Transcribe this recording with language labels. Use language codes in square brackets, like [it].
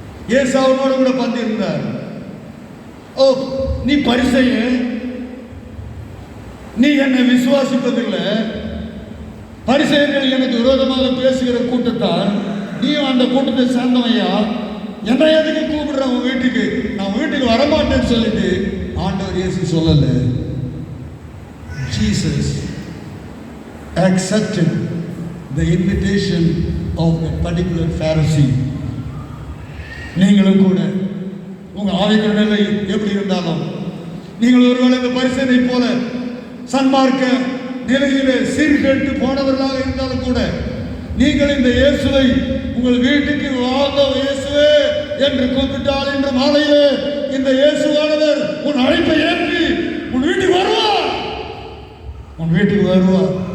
[ta] இயேசு அவனோடு கூட பந்திருந்தார். ஓ, நீ பரிசேயன், நீ என்னை விசுவாசிப்பதில்லை, பரிசேயர்கள் எனக்கு விரோதமாக பேசுகிற கூட்டத்தால் நீயும் அந்த கூட்டத்தை சேர்ந்தவையா என்ன எதுக்கு கூப்பிடுற உன் வீட்டுக்கு, நான் வீட்டுக்கு வரமாட்டேன்னு சொல்லிட்டு ஆண்டவர் இயேசு சொல்லல. [en] Jesus accepted the invitation of that particular Pharisee. [ta] நீங்களும் கூட உங்க ஆவிக்குரிய நிலை எப்படி இருந்தாலும், நீங்கள் ஒருவேளை இந்த பரிசனை போல சன்மார்க்க நிலையிலே சீர்கெட்டு போனவர்களாக இருந்தாலும் கூட, நீங்கள் இந்த இயேசுவை உங்கள் வீட்டுக்கு வாங்க இயேசுவே என்று கூப்பிட்டால் இன்று மாலையிலே இந்த இயேசுவானவர் உன் அழைப்பை ஏற்றி உன் வீட்டுக்கு வருவார். உன் வீட்டுக்கு வருவார்.